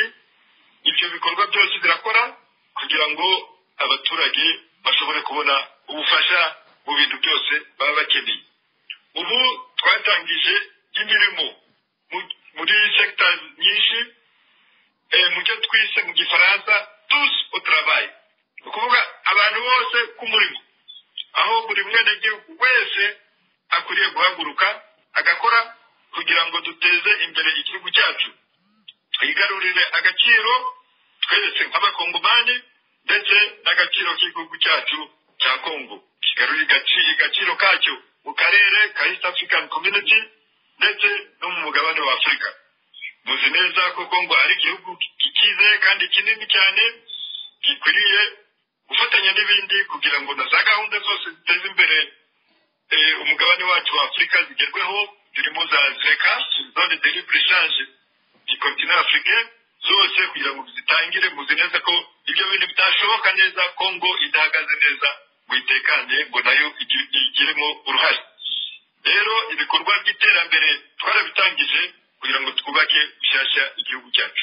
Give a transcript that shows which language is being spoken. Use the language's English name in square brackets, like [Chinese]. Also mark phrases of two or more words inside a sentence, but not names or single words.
[Kinyarwanda] Ibyo bikorwa byose birakora kugira ngo abaturage bashobore kubona ubufasha mu bintu byose baba bakeneye. Ubu twatangije imirimo muri sectors nyinshi, mu cyo twise mu gifaransa [French] tous au travail, [Kinyarwanda] ukuvuga abantu bose ku murimo, aho buri mwenegihugu wese akwiriye guhaguruka agakora kugira ngo duteze imbere igihugu cyacu, twigarurire agaciro twese nk'abakongomani ndetse n'agaciro k'igihugu cyacu cya Kongo, kigarurire agaciro kacyo mu karere ka East African Community ndetse no mu mugabane wa Afurika. Muzi neza ko Kongo ari igihugu kikize kandi kinini cyane, gikwiriye gufatanya n'ibindi kugira ngo na za gahunda zose ziteze imbere umugabane wacu wa Afurika zigerweho, zirimo za ZLECA, [French] zone de libre échange du continent africain, [Kinyarwanda] zose kugira ngo zitangire. Muzi neza ko ibyo bintu bitashoboka neza Kongo idahagaze neza ngo itekanye ngo nayo igiremo uruhare. Rero ibikorwa by'iterambere twarabitangije kugira ngo twubake bishyashya igihugu cyacu.